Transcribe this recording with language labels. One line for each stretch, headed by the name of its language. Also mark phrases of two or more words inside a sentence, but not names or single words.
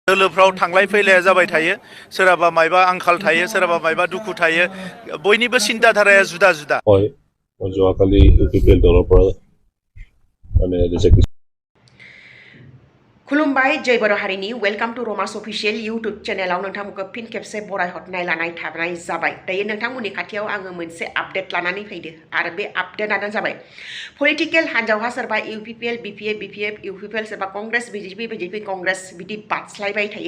Bodo: दोलोफ्राव थांलाय फैलाया जाबाय थायो सोरहाबा मायबा आंखाल थायो सोरहाबा मायबा दुखु थायो बयनिबो चिन्ताधाराया जुदा जुदा
Assamese: হয় মই যোৱাকালি ইউপিপিএল দলৰ পৰা মানে ৰিজেক্ট
Bodo: खुलुमबाय जय बर' हारिनि
English: welcome to
Bodo: रमास
English: official YouTube
Bodo: चेनेलाव नोंथांमोनखौ फिन खेबसे बराय हरनाय लानाय थानाय जाबाय दायो नोंथांमोननि खाथियाव आङो मोनसे आपडेट लानानै फैदो आरो बे आपडेटआनो जाबाय पलिटिकेल हान्जावहा सोरबा इउपिपिएल बिपिएफ इउपिपिएल सोरबा कंग्रेस बिजेपि कंग्रेस बिदि बादस्लायबाय थायो